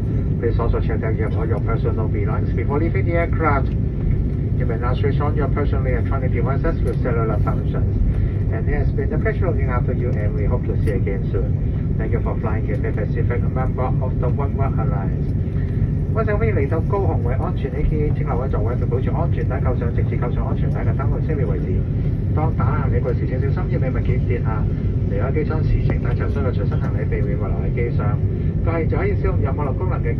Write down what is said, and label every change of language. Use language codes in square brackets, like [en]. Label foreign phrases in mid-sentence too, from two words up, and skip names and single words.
[en] Please also check that you have all your personal belongings before leaving the aircraft. You may now switch on your personal electronic devices with cellular functions. And it has been a pleasure looking after you, and we hope to see you again soon. Thank you for flying Cathay Pacific, a member of the Oneworld Alliance. [yue] 我哋歡迎嚟到高雄為安全起見，請留喺座位並保持安全帶扣上，直至扣上安全帶嘅燈號熄滅為止。當打行李櫃時請小心要俾物件跌下。離開機艙時請帶隨身嘅隨身行李，避免遺留喺機上。個係就可以使用有網絡功能嘅